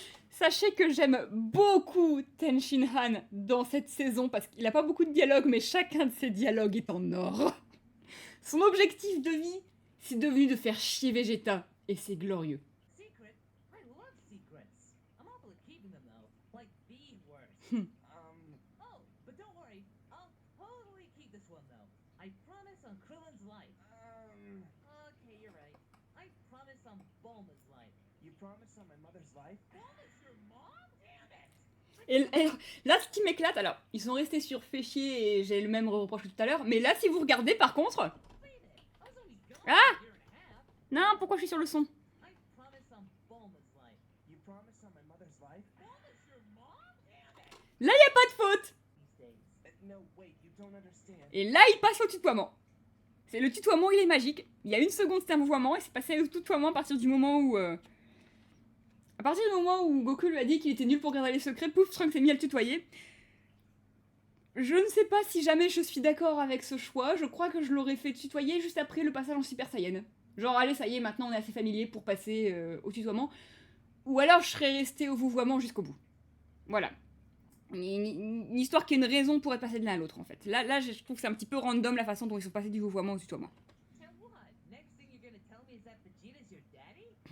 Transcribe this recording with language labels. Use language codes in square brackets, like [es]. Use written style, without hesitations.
[fr] Sachez que j'aime beaucoup Tenshin Han dans cette saison parce qu'il n'a pas beaucoup de dialogues, mais chacun de ses dialogues est en or. Son objectif de vie, c'est devenu de faire chier Vegeta, et c'est glorieux. [en] Secret? I love secrets. I'm awful at keeping them though, like beeswax. Oh, but don't worry. I'll totally keep this one though. I promise on Krillin's life. Okay, you're right. I promise on Bulma's life. You promise on my mother's life? Bulma's your mom? Damn it! [fr] Et là, ce qui m'éclate, alors, ils sont restés sur fait chier et j'ai le même reproche que tout à l'heure, mais là, si vous regardez, par contre... [en] Wait it. I was only gone Ah! a year and a half. [fr] Non, pourquoi je suis sur le son? [en] I promise on Bulma's life. You promise on my mother's life? Bulma's your mom? Damn it! [fr] Là, y a pas de faute. [en] These days. No, wait, you don't understand. [fr] Et là, il passe au tutoiement. C'est le tutoiement, il est magique. Il y a une seconde, c'était un vouvoiement, et c'est passé au tutoiement à partir du moment où... À partir du moment où Goku lui a dit qu'il était nul pour garder les secrets, pouf, Trunks s'est mis à le tutoyer. Je ne sais pas si jamais je suis d'accord avec ce choix, je crois que je l'aurais fait tutoyer juste après le passage en Super Saiyan. Genre, allez, ça y est, maintenant on est assez familier pour passer au tutoiement. Ou alors je serais resté au vouvoiement jusqu'au bout. Voilà. Une histoire qui a une raison pour être passé de l'un à l'autre, en fait. Là, je trouve que c'est un petit peu random la façon dont ils sont passés du vouvoiement au tutoiement. [en] Tell what? Next thing you're gonna tell me is that Vegeta's your daddy?